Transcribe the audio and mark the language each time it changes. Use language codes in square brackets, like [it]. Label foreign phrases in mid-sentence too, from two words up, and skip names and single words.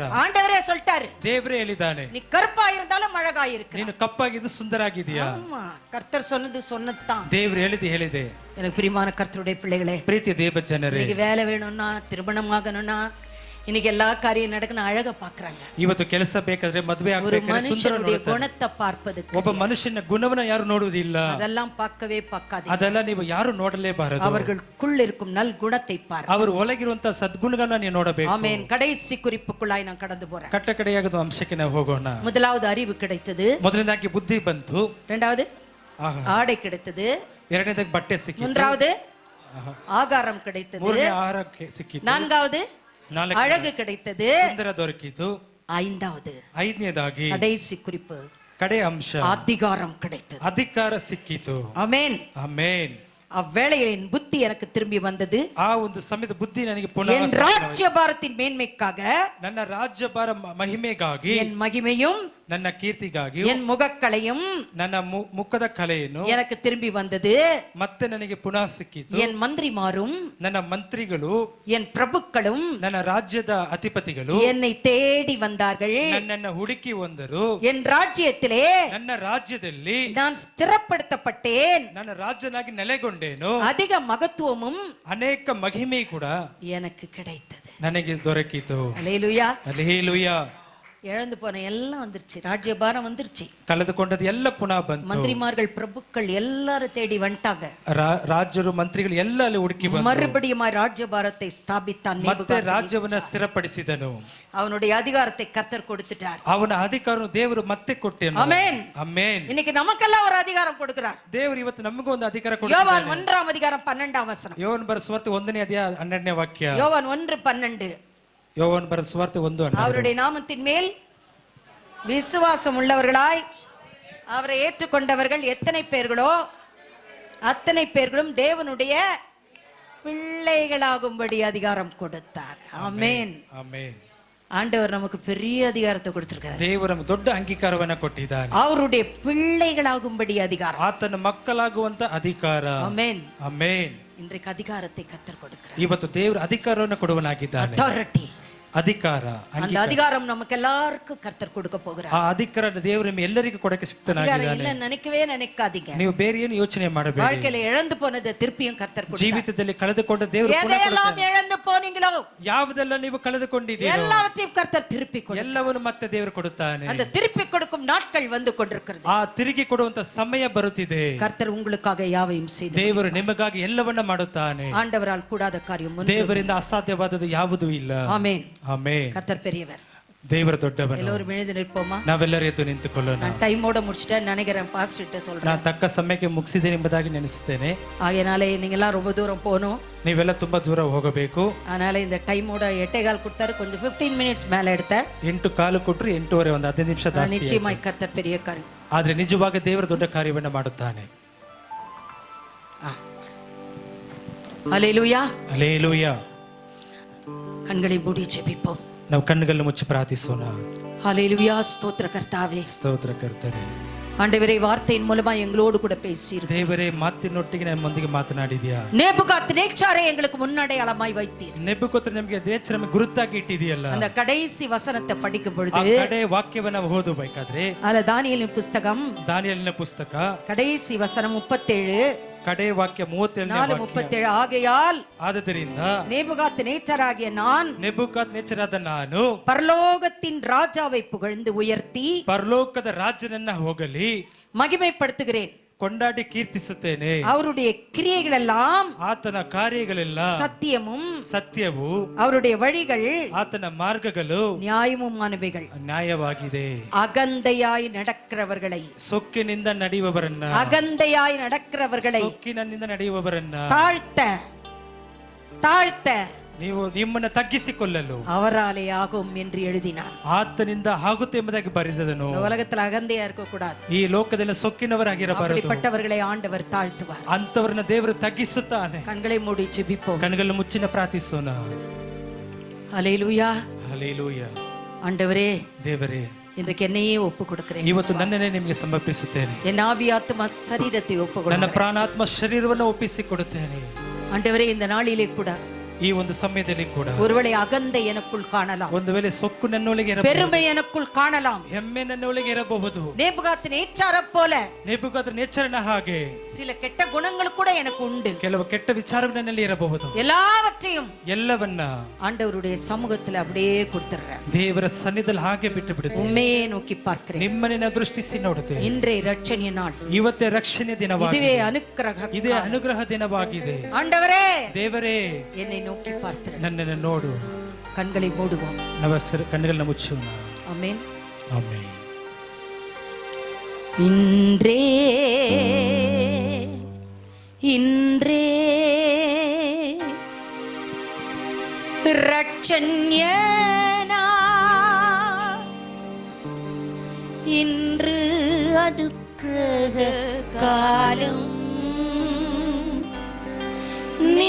[ta] ஆண்டவரே சொல்லிட்டாரு, [kn] ದೇವರೇ ಹೇಳಿದ್ದಾನೆ, [ta] நீ கருப்பா இருந்தாலும் அழகா இருக்கிற. [kn] ನೀನು ಕಪ್ಪಾಗಿದ್ದು ಸುಂದರ ಆಗಿದೀಯಾ. [ta] ஆமா, கர்த்தர் சொன்னதுதான். [kn] ದೇವರು ಹೇಳಿದೆ. [ta] எனக்கு பிரியமான கர்த்தருடைய பிள்ளைகளே, [kn] ಪ್ರೀತಿಯ ದೇವ ಜನರೇ, [ta] இன்னைக்கு வேலை வேணும்னா, திருமணம் ஆகணும்னா, இன்னைக்கு எல்லா காரியம் நடக்கணும், அழக பாக்குறாங்க. [kn] ಇವತ್ತು ಕೆಲಸ ಬೇಕಾದ್ರೆ, ಮದುವೆ [ta] ஒரு [kn] ಆಗಬೇಕಾದ್ರೆ ಸುಂದರ [ta] மனுஷனுடைய [kn] ನೋಡ್ತಾರೆ. [ta] குணத்தை பார்ப்பதுக்கு, [kn] ಒಬ್ಬ ಮನುಷ್ಯನ ಗುಣವನ್ನ ಯಾರು ನೋಡುವುದಿಲ್ಲ, [ta] அதெல்லாம் பார்க்கவே பார்க்காதீங்க. [kn] ಅದೆಲ್ಲ ನೀವು ಯಾರು ನೋಡಲೇಬಾರದು. [ta] அவர்களுக்குள் இருக்கும் நல் குணத்தை பார். [kn] ಅವರು ಒಳಗಿರುವಂತಹ ಸದ್ಗುಣಗಳನ್ನ ನೀವು ನೋಡಬೇಕು. [ta] ஆமென். கடைசி குறிப்புக்குள்ளாய் நான் கடந்து போறேன். [kn] ಕಟ್ಟ ಕಡೆಯಾಗದ ಅಂಶಕ್ಕೆ ನಾವು ಹೋಗೋಣ. [ta] முதலாவது அறிவு கிடைத்தது, [kn] ಮೊದಲನೇದಾಗಿ ಬುದ್ಧಿ ಬಂತು. [ta] இரண்டாவது ஆடை கிடைத்தது, [kn] ಎರಡನೇದಾಗಿ ಬಟ್ಟೆ ಸಿಕ್ಕಿತು. [ta] மூன்றாவது ஆகாரம் கிடைத்தது, [kn] ಮೂರನೇ ಆಹಾರ ಸಿಕ್ಕಿತು. [ta] நான்காவது அழகு கிடைத்தது, [kn] ಸುಂದರ ದೊರಕಿತು. [ta] ஐந்தாவது [kn] ಐದನೇದಾಗಿ [ta] கடைசி குறிப்பு, [kn] ಕಡೆ ಅಂಶ [ta] அதிகாரம் கிடைத்தது. [kn] ಅಧಿಕಾರ ಸಿಕ್ಕಿತು. [ta] ஆமென். [kn] ಆಮೆನ್. [ta] அவ்வேளையில் என் புத்தி புத்தி எனக்கு திரும்பி வந்தது. [kn] ಆ ಒಂದು ಸಮಯದ ಬುದ್ಧಿ ನನಗೆ ಪುನಃ [ta] என் ராஜ்யபாரத்தின் மேன்மைக்காக, [kn] ನನ್ನ ರಾಜ್ಯಭಾರ ಮಹಿಮೆಗಾಗಿ, [ta] என் மகிமையும் [kn] ನನ್ನ ಕೀರ್ತಿಗಾಗಿ, [ta] என் முகக்கலையும் [kn] ನನ್ನ ಮುಖದ ಕಲೆಯನ್ನು [ta] எனக்கு திரும்பி வந்தது. [kn] ಮತ್ತೆ ನನಗೆ ಪುನಃ ಸಿಕ್ಕಿತು. [ta] என் மந்திரிமாரும், [kn] ನನ್ನ ಮಂತ್ರಿಗಳು, [ta] என் பிரபுக்களும், [kn] ನನ್ನ ರಾಜ್ಯದ ಅಧಿಪತಿಗಳು [ta] என்னை தேடி வந்தார்கள். [kn] ನನ್ನನ್ನು ಹುಡುಕಿ ಬಂದರು. [ta] என் ராஜ்யத்திலே [kn] ನನ್ನ ರಾಜ್ಯದಲ್ಲಿ [ta] நான் ஸ்திரப்படுத்தப்பட்டேன். [kn] ನನ್ನ ರಾಜನಾಗಿ ನೆಲೆಗೊಂಡೇನು. [ta] அதிக மகத்துவமும் [kn] ಅನೇಕ ಮಹಿಮೆ ಕೂಡ [ta] எனக்கு கிடைத்தது. [kn] ನನಗೆ ದೊರಕಿತು. [ta] அல்லேலூயா. [kn] ಅಲ್ಲೇಲೂಯಾ. [ta] இழந்து போன எல்லாம் வந்துருச்சு, ராஜ்யபாரம் வந்துருச்சு. [kn] ಕಳೆದುಕೊಂಡದ್ದು ಎಲ್ಲ ಪುನಃ ಬಂತು. [ta] மந்திரிமார்கள் பிரபுக்கள் எல்லாரும் தேடி வந்துட்டாங்க. [kn] ರಾಜರು ಮಂತ್ರಿಗಳು ಎಲ್ಲ ಅಲ್ಲಿ ಹುಡುಕಿ ಬಂದರು. [ta] மறுபடியும் ராஜ்யபாரத்தை ஸ்தாபித்தான். [kn] ಮತ್ತೆ ರಾಜ್ಯವನ್ನ ಸ್ಥಿರಪಡಿಸಿದನು. [ta] அவனுடைய அதிகாரத்தை கர்த்தர் கொடுத்துட்டார். [kn] ಅವನ ಅಧಿಕಾರವನ್ನು ದೇವರು ಮತ್ತೆ ಕೊಟ್ಟನು. [ta] ஆமென். [kn] ಆಮೆನ್. [ta] இன்னைக்கு நமக்கெல்லாம் ஒரு அதிகாரம் கொடுக்கிறார். [kn] ದೇವರು ಇವತ್ತು ನಮಗೂ ಒಂದು ಅಧಿಕಾರ ಕೊಟ್ಟಿದ್ದಾನೆ. [ta] யோவான் 1ஆம் அதிகாரம் 12ஆம் வசனம். [kn] ಯೋವಾನ್ ಬರೆದ ಸುವಾರ್ತೆ 1ನೇ ಅಧ್ಯಾಯ 12ನೇ ವಾಕ್ಯ. [ta] யோவான் 1:12. [kn] ಯೋವಾನ್ ಬರೆದ ಸುವಾರ್ತೆ 1:12. [ta] அவருடைய நாமத்தின் மேல் விசுவாசம் உள்ளவர்களாய் அவரை ஏற்றுக்கொண்டவர்கள் எத்தனை பேர்களோ அத்தனை பேர்களும் தேவனுடைய பிள்ளைகளாகும்படி அதிகாரம் கொடுத்தார். ஆமென். [kn] ಆಮೆನ್. [ta] ஆண்டவர் நமக்கு பெரிய அதிகாரத்தை கொடுத்திருக்கார். [kn] ದೇವರು ನಮಗೆ ದೊಡ್ಡ ಅಂಗೀಕಾರವನ್ನ ಕೊಟ್ಟಿದ್ದಾನೆ. [ta] அவருடைய பிள்ளைகளாகும்படி அதிகாரம், [kn] ಆತನ ಮಕ್ಕಳಾಗುವಂತ ಅಧಿಕಾರ. [ta] ஆமென். [kn] ಆಮೆನ್. [ta] இன்றைக்கு அதிகாரத்தை கர்த்தர் கொடுக்கிறார். [kn] ಇವತ್ತು ದೇವರು ಅಧಿಕಾರವನ್ನು ಕೊಡುವನಾಗಿದ್ದಾನೆ. ಅಥಾರಿಟಿ, ಅಧಿಕಾರ. [ta] அந்த அதிகாரம் நமக்கு எல்லாருக்கும் கர்த்தர் கொடுக்க போகிறார். [kn] ಆ ಅಧಿಕಾರ ದೇವರು ನಿಮ್ಮ ಎಲ್ಲರಿಗೂ ಕೊಡಕ್ಕೆ ಸಿಕ್ತನಾಗಿದ್ದಾನೆ. [ta] இல்ல நினைக்கவே நினைக்காதீங்க. [kn] ನೀವು ಬೇರೆ ಏನು ಯೋಚನೆ ಮಾಡಬೇಡಿ. [ta] வாழ்க்கையில இழந்து போனதை திருப்பியும் கர்த்தர் கொடுத்தார். [kn] ಜೀವಿತದಲ್ಲಿ ಕಳೆದುಕೊಂಡ ದೇವರು [ta] எதையெல்லாம் இழந்து போனீங்களோ [kn] ಯಾವುದೆಲ್ಲ ನೀವು ಕಳೆದುಕೊಂಡಿದ್ದೀರೋ [ta] எல்லாவற்றையும் கர்த்தர் திருப்பி கொடுத்தார். [kn] ಎಲ್ಲವನ್ನು ಮತ್ತೆ ದೇವರು ಕೊಡುತ್ತಾನೆ. [ta] அந்த திருப்பி கொடுக்கும் நாட்கள் வந்து கொண்டிருக்கிறது. [kn] ಆ ತಿರುಗಿ ಕೊಡುವಂತ ಸಮಯ ಬರುತ್ತಿದೆ. [ta] கர்த்தர் உங்களுக்காக யாவையும் செய்தார். [kn] ದೇವರು ನಿಮಗಾಗಿ ಎಲ್ಲವನ್ನ ಮಾಡುತ್ತಾನೆ. [ta] ஆண்டவரால் கூடாத காரியம் ஒன்றும் [kn] ದೇವರಿಂದ ಅಸಾಧ್ಯವಾದದ್ದು ಯಾವುದೂ ಇಲ್ಲ. [ta] ஆமென். [kn] ಆಮೆನ್. [ta] கர்த்தர் பெரியவர். [kn] ದೇವರ ದೊಡ್ಡವನು. [ta] எல்லோரும் எழுந்து நிற்போமா? [kn] ನಾವೆಲ್ಲರೂ ಎದ್ದು ನಿಂತುಕೊಳ್ಳೋಣ. [ta] நான் டைமோட முடிச்சிட்டேன் நினைக்கிறேன். பாஸ்டர் கிட்ட சொல்றேன். [kn] ನಾನು ತಕ್ಕ ಸಮಯಕ್ಕೆ ಮುಗಿಸಿದೆ ಎಂಬುದಾಗಿ ನೆನೆಸುತ್ತೇನೆ. [ta] ஆகையால நீங்க எல்லாம் ரொம்ப தூரம் போகணும். [kn] ನೀವೆಲ್ಲ ತುಂಬಾ ದೂರ ಹೋಗಬೇಕು. [ta] அதனால இந்த டைமோட 8:15 கொடுத்தாரு. கொஞ்சம் 15 மினிட்ஸ் மேல எடுத்தேன். [kn] 8:15 ಕೊಟ್ರು 8:15 ಒಂದು 15 ನಿಮಿಷ ಜಾಸ್ತಿ. [ta] நிச்சயமாய் கர்த்தர் பெரிய காரியம். [kn] ಆದ್ರೆ ನಿಜವಾಗಿ ದೇವರು ದೊಡ್ಡ ಕಾರ್ಯವನ್ನ ಮಾಡುತ್ತಾನೆ. [ta] ஹல்லேலூயா. [kn] ಹಲ್ಲೆಲೂಯಾ. [ta] கண்களை மூடி ஜெபிப்போம். [kn] ನಾವು ಕಣ್ಣುಗಳನ್ನು ಮುಚ್ಚಿ ಪ್ರಾರ್ಥಿಸೋಣ. [ta] ஹல்லேலூயா. ஸ்தோத்திர கர்த்தாவே, [kn] ಸ್ತೋತ್ರ ಕರ್ತನೆ. [ta] ஆண்டவரே, வார்த்தையின் மூலமா எங்களோடு கூட பேசீர். [kn] ದೇವರೇ, ಮಾತಿನೊಟ್ಟಿಗೆ ನಮ್ಮೊಂದಿಗೆ ಮಾತನಾಡಿದ್ಯಾ. [ta] நேபுகாத்நேச்சாரை எங்களுக்கு முன்னடையாளமாய் வைத்தீர். [kn] ನೆಬೂಕದ್ನೆಚ್ಚರ ನಮಗೆ ದೇವರನ್ನು ಗುರುತಾಗಿ ಇಟ್ಟಿದೆಯಲ್ಲ. [ta] அந்த கடைசி வசனத்தை படிக்கும் [kn] ಆ [ta] பொழுது [kn] ಕಡೆ ವಾಕ್ಯವನ್ನ ಓದಬೇಕಾದ್ರೆ [ta] அதுல தானியேலின் புஸ்தகம் [kn] ದಾನಿಯೇಲನ ಪುಸ್ತಕ [ta] கடைசி வசனம் 37 [kn] ಕಡೆ ವಾಕ್ಯ 37 [ta] ஆகையால் [kn] ಆದ್ದರಿಂದ [ta] நேபுகாத்நேச்சாராகிய நான் [kn] ನೆಬೂಕದ್ನೆಚ್ಚರಾದ ನಾನು [ta] பரலோகத்தின் ராஜாவை புகழ்ந்து உயர்த்தி [kn] ಪರಲೋಕದ ರಾಜನನ್ನ ಹೋಗಲಿ [ta] மகிமைப்படுத்துகிறேன். [kn] ಕೊಂಡಾಡಿ ಕೀರ್ತಿಸುತ್ತೇನೆ. [ta] அவருடைய கிரியைகள் எல்லாம் [kn] ಆತನ ಕಾರ್ಯಗಳೆಲ್ಲ [ta] சத்தியமும் [kn] ಸತ್ಯವು, [ta] அவருடைய வழிகள் [kn] ಆತನ ಮಾರ್ಗಗಳು [ta] நியாயமுமானவைகள். [kn] ನ್ಯಾಯವಾಗಿದೆ. [ta] அகந்தையாய் நடக்கிறவர்களை, [kn] ಸೊಕ್ಕಿನಿಂದ ನಡೆಯುವವರನ್ನ, [ta] அகந்தையாய் நடக்கிறவர்களை [kn] ಸೊಕ್ಕಿನಿಂದ ನಡೆಯುವವರನ್ನ [ta] தாழ்த்த தாழ்த்த [kn] ನೀವು ನಿಮ್ಮನ್ನ ತಗ್ಗಿಸಿಕೊಳ್ಳಲು [ta] அவராலே ஆகும் என்று எழுதினார். [kn] ಆತನಿಂದ ಆಗುತ್ತೆ ಎಂಬುದಾಗಿ ಬರೆದನು. [ta] இந்த உலகத்துல அகந்தையா இருக்க கூடாது. [kn] ಈ ಲೋಕದಲ್ಲಿ ಸೊಕ್ಕಿನವರಾಗಿರಬಾರದು. [ta] அப்படிப்பட்டவர்களை ஆண்டவர் தாழ்த்துவார். [kn] ಅಂತವರನ್ನ ದೇವರು ತಗ್ಗಿಸುತ್ತಾನೆ. [ta] கண்களை மூடி ஜெபிப்போம். [kn] ಕಣ್ಗಳ ಮುಚ್ಚಿನ ಪ್ರಾರ್ಥಿಸೋಣ. [ta] ஹல்லேலூயா. [kn] ಹಲ್ಲೆಲೂಯಾ. [ta] ஆண்டவரே, [kn] ದೇವರೇ, [ta] இன்றைக்கு என்னையே ஒப்பு கொடுக்கிறேன். [kn] ಇವತ್ತು ನನ್ನನ್ನೇ ನಿಮಗೆ ಸಮರ್ಪಿಸುತ್ತೇನೆ. [ta] என் ஆவி ஆத்மா சரீரத்தை ஒப்பு [kn] ನನ್ನ [ta] கொடுக்கிறேன். [kn] ಪ್ರಾಣಾತ್ಮ ಶರೀರವನ್ನು ಒಪ್ಪಿಸಿಕೊಡುತ್ತೇನೆ. [ta] ஆண்டவரே, இந்த நாளிலே கூட [kn] ಈ ಒಂದು ಸಮಯದಲ್ಲಿ ಕೂಡ [ta] ஒருவேளை அகந்தை எனக்குள் காணலாம், [kn] ಒಂದು ವೇಳೆ ಸೊಕ್ಕು ನನ್ನೊಳಗೆ ಇರಬಹುದು, [ta] பெருமை எனக்குள் காணலாம், [kn] ಹೆಮ್ಮೆ ನನ್ನೊಳಗೆ ಇರಬಹುದು. [ta] நேபுகாத்நேச்சாரை போல [kn] ನೆಬೂಕದ್ನೆಚ್ಚರನ ಹಾಗೆ [ta] சில கெட்ட குணங்கள் கூட எனக்கு உண்டு. [kn] ಕೆಲವು ಕೆಟ್ಟ ವಿಚಾರಗಳು ನನ್ನಲ್ಲಿ ಇರಬಹುದು. [ta] எல்லாவற்றையும் [kn] ಎಲ್ಲವನ್ನ [ta] ஆண்டவருடைய சமூகத்துல அப்படியே கொடுத்துடுறேன். [kn] ದೇವರ ಸನ್ನಿಧಿಯಲ್ಲಿ ಹಾಗೆ ಬಿಟ್ಟು ಬಿಡುತ್ತೇನೆ. [ta] உண்மையே நோக்கி பார்க்கிறேன். [kn] ನಿಮ್ಮನ್ನ ದೃಷ್ಟಿಸಿ ನೋಡುತ್ತೇನೆ. [ta] இன்றைய ரட்சணிய நாள், [kn] ಇವತ್ತೇ ರಕ್ಷಣೆ ದಿನವಾಗಿದೆ. [ta] இதுவே அனுக்கிரக. [kn] ಇದೇ ಅನುಗ್ರಹ ದಿನವಾಗಿದೆ. [ta] ஆண்டவரே, [kn] ದೇವರೇ, [ta] என்னை நோக்கி பார்க்கிறேன். [kn] ನನ್ನನ್ನು ನೋಡು. [ta] கண்களை மூடுவோம். [kn] ಕಣ್ಣುಗಳನ್ನ ಮುಚ್ಚೋಣ. [ta] ஆமென். [kn] ಆಮೆನ್. [ta] இன்றே இன்றே ரட்சண்யனா இன்று அடுக்கிரக காலம்